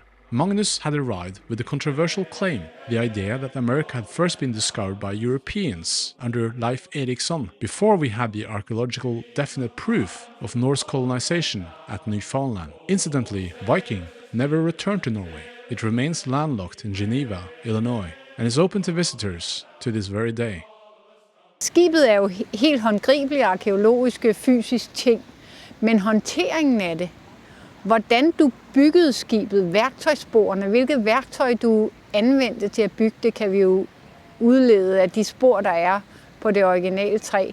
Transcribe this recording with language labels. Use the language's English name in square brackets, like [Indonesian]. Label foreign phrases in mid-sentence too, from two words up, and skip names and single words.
[English] Magnus had arrived with a controversial claim, the idea that America had first been discovered by Europeans under Leif Erikson, before we had the archaeological definite proof of Norse colonization at Newfoundland. Incidentally, Viking never returned to Norway. It remains landlocked in Geneva, Illinois, and is open to visitors to this very day. [Danish] Skibet er jo helt håndgribelige arkeologiske, fysisk ting, men håndteringen af det, hvordan du byggede skibet, værktøjssporene, hvilket værktøj du anvendte til at bygge det, kan vi jo udlede af de spor, der er på det originale træ.